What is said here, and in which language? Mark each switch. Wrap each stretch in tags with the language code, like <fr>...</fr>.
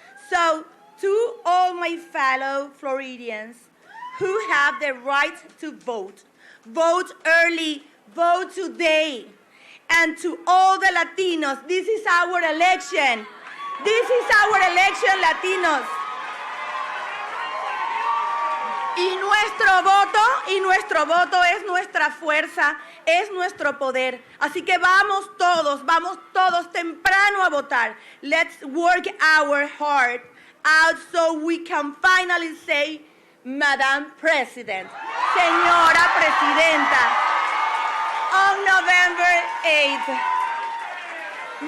<en>So, to all my fellow Floridians who have the right to vote, vote early, vote today. And to all the Latinos, this is our election. This is our election, Latinos.</en> <es>Y nuestro voto es nuestra fuerza, es nuestro poder. Así que vamos todos temprano a votar.</es> <en>Let's work our heart out so we can finally say, Madam President,</en> <es>Señora Presidenta,</es> <en>on November 8th.</en>